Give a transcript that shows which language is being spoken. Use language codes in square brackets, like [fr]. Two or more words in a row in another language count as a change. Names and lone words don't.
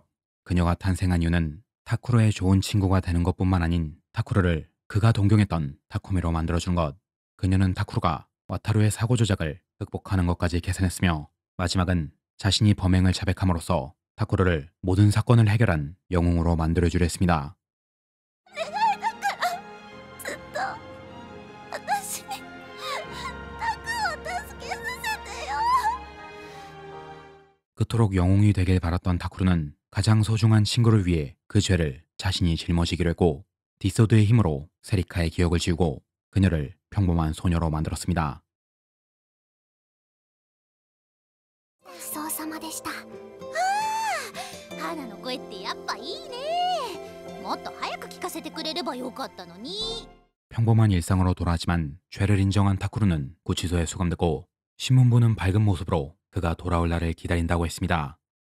[ko] 그녀가 탄생한 이유는 타쿠르의 좋은 친구가 되는 것뿐만 아닌 타쿠르를 그가 동경했던 타쿠미로 만들어준 것. 그녀는 타쿠르가 와타루의 사고 조작을 극복하는 것까지 계산했으며 마지막은 자신이 범행을 자백함으로써 타쿠르를 모든 사건을 해결한 영웅으로 만들어주려 했습니다. [ja] ずっと私にタクを助けさせてよ。 [ko] 그토록 영웅이 되길 바랐던 타쿠르는 가장 소중한 친구를 위해 그 죄를 자신이 짊어지기로 했고 뒷소드의 힘으로 세리카의 기억을 지우고 그녀를 평범한 소녀로 만들었습니다. [ja] ごちそうさまでした。花の声ってやっぱいいね。もっと早く聞かせてくれればよかったのに。 [ko] 평범한 일상으로 돌아왔지만 죄를 인정한 타쿠르는 구치소에 수감됐고 신문부는 밝은 모습으로 그가 돌아올 날을 기다린다고 했습니다.